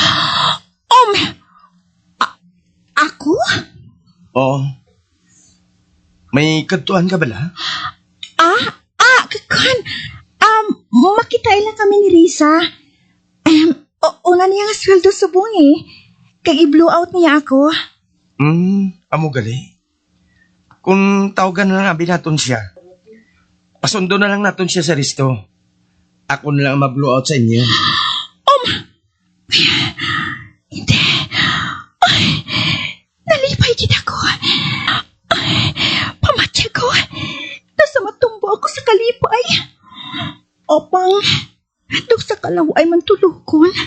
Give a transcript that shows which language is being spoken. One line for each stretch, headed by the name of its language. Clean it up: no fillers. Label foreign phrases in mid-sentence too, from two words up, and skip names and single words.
Hiligaynon: Ako? Oo. May kadtuan ka bala? Kakan. Makita lang kami ni Risa. Una niya nga sweldo sa bungi. Kag i-
English: blow out
Hiligaynon: niya ako. Amo gali.
Filipino: Kung tawagan na lang natin siya, pasundo na lang natin siya sa resto.
Hiligaynon: Ako na lang ma-
English: blow out
Hiligaynon: sa inyo. Hindi. Ay, nalipay din ako. Ay, pamatya ko. ang duk sa kalaway man tulukon.